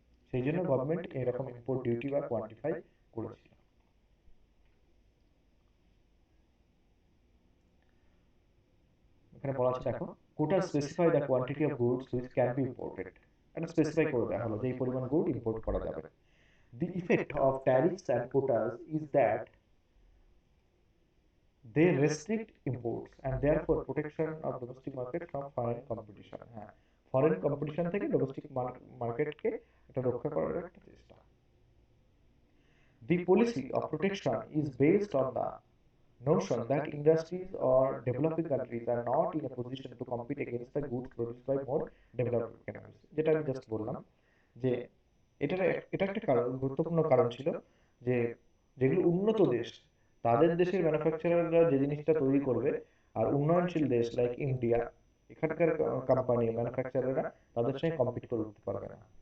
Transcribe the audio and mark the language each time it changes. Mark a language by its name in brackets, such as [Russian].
[Bangla] সেই জন্য গভর্নমেন্ট এরকম ইম্পোর্ট ডিউটি বা কোয়ান্টিফাই করেছিল। এখানে বলা আছে দেখো, [English] Quota specify the quantity of goods which can be imported. [Bangla] এটা স্পেসিফাই করে দেওয়া হলো যে এই পরিমাণ গুড ইম্পোর্ট করা যাবে। [English] The effect of tariffs and quotas is that they restrict imports and therefore protection of domestic market from foreign competition। [Bangla] হ্যাঁ, ফরেন কম্পিটিশন থেকে ডোমেস্টিক মার্কেটকে এটা রক্ষা করার একটা চেষ্টা। [English] The policy of protection is based on the notion that industries or developing countries are not in a position to compete against the goods produced by more developed economies। [Bangla] যেটা আমি just বললাম যে এটার এটা একটা কারণ, গুরুত্বপূর্ণ কারণ ছিল যে যেগুলো উন্নত দেশ তাদের দেশের ম্যানুফ্যাকচারাররা যে জিনিসটা তৈরি করবে, আর উন্নয়নশীল দেশ লাইক ইন্ডিয়া, এখানকার কোম্পানি ম্যানুফ্যাকচারাররা তাদের সঙ্গে কম্পিট করে উঠতে পারবে না।